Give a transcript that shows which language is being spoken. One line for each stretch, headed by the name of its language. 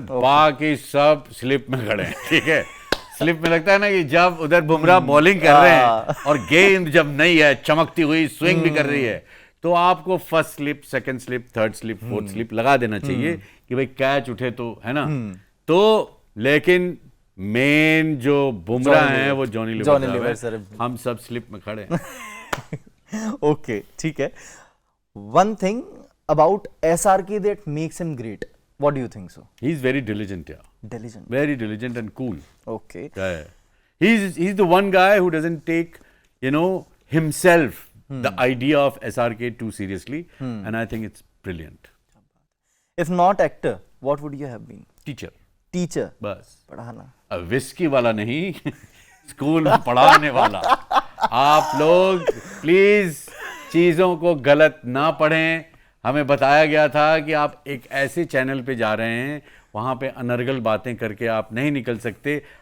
Hindi: बाकी सब स्लिप में खड़े हैं, ठीक है। स्लिप में लगता है ना कि जब उधर बुमराह बॉलिंग कर रहे हैं और गेंद जब नहीं है, चमकती हुई स्विंग भी कर रही है, तो आपको first slip, second slip, third slip, fourth slip लगा देना चाहिए कि भाई कैच उठे तो, है ना। तो लेकिन मेन जो बुमराह हैं वो जॉनी लीवर सर है। हम सब स्लिप में खड़े हैं। ओके, ठीक है।
English: One thing about SRK that makes him great. What do you think so? He is very diligent, yeah. Diligent. Very diligent and cool. Okay. Yeah. He's the one guy who doesn't take, himself, the idea of SRK too seriously, and I think it's brilliant. If not actor, what would you have been? Teacher. Teacher.
Hindi: बस पढ़ाना। अब whisky वाला नहीं, school में पढ़ाने वाला। आप लोग प्लीज चीजों को गलत ना पढ़ें। हमें बताया गया था कि आप एक ऐसे चैनल पे जा रहे हैं, वहाँ पे अनर्गल बातें करके आप नहीं निकल सकते।